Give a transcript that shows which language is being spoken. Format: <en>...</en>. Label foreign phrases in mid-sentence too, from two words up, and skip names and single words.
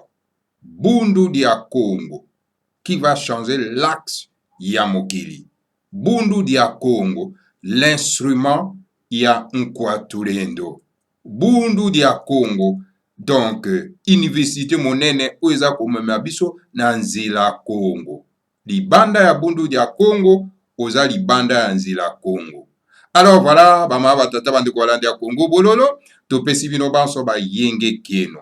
<fr>Bundu dia Congo, qui va changer l'axe</fr> <ln>ya mokili.</ln> <fr>Bundu dia Congo, l'instrument ya Nkwaturendo.</fr> <ln>Bundu dia Congo, donc université monene oeza komema biso na nzela Congo. Libanda ya bundu dia Congo, oza libanda ya nzela Congo.</ln> <fr>Alors voilà,</fr> <ln>bama batata bandeko balandi ya Congo bololo, topesi bino banso ba yenge keno.</ln>